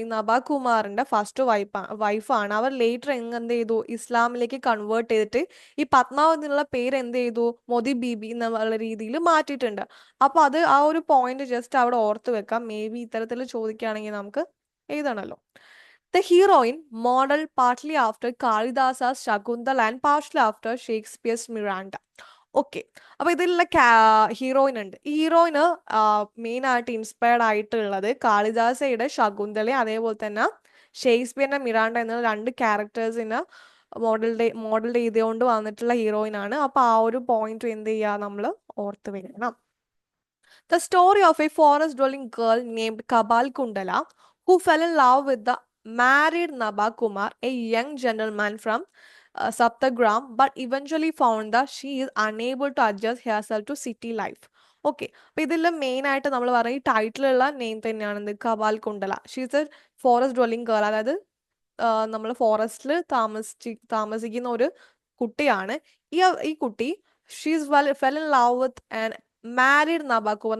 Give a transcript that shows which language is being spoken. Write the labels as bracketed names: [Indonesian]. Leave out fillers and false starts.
[Malayalam] ഈ നബകുമാറിന്റെ ഫസ്റ്റ് വൈഫാണ്. അവർ ലേറ്റർ എന്ത് ചെയ്തു? ഇസ്ലാമിലേക്ക് കൺവേർട്ട് ചെയ്തിട്ട് ഈ പത്മാവതി എന്നുള്ള പേര് എന്ത് ചെയ്തു? മോദി ബീബി എന്നുള്ള രീതിയിൽ മാറ്റിയിട്ടുണ്ട്. അപ്പൊ അത് ആ ഒരു പോയിന്റ് ജസ്റ്റ് അവിടെ ഓർത്ത് വെക്കാം. മേ ബി ഇത്തരത്തിൽ ചോദിക്കുകയാണെങ്കിൽ നമുക്ക് എഴുതണല്ലോ. [English] The heroine, modeled partly after Kalidasa's Shakuntala and partially after Shakespeare's Miranda. [Malayalam] Okay, അപ്പൊ ഇതിലുള്ള ഹീറോയിൻ ഉണ്ട്. ഈ ഹീറോയിന് മെയിൻ ആയിട്ട് ഇൻസ്പയർഡ് ആയിട്ടുള്ളത് കാളിദാസയുടെ ശകുന്തള, അതേപോലെ തന്നെ ഷേക്സ്പിയറിന്റെ മിറാണ്ട എന്ന രണ്ട് ക്യാരക്ടേഴ്സിന് മോഡൽ ചെയ്തുകൊണ്ട് വന്നിട്ടുള്ള ഹീറോയിൻ ആണ്. അപ്പൊ ആ ഒരു പോയിന്റ് എന്ത് ചെയ്യുക, നമ്മൾ ഓർത്ത് വെക്കണം. The story of a forest dwelling girl named Kabal Kundala who fell in love with the married Nabakumar, a young gentleman from Saptagram, but eventually found that she is unable to adjust herself to city life. Okay, അപ്പൊ ഇതിൽ main ആയിട്ട് നമ്മൾ പറയുന്ന ഈ ടൈറ്റിലുള്ള name തന്നെയാണ് കബാൽ Kundala. [English] she's a forest dwelling girl, [Malayalam] അതായത് നമ്മൾ ഫോറസ്റ്റിൽ താമസിക്കുന്ന ഒരു കുട്ടിയാണ്. ഈ കുട്ടി [English] She's fell in love with an married Nabakumar.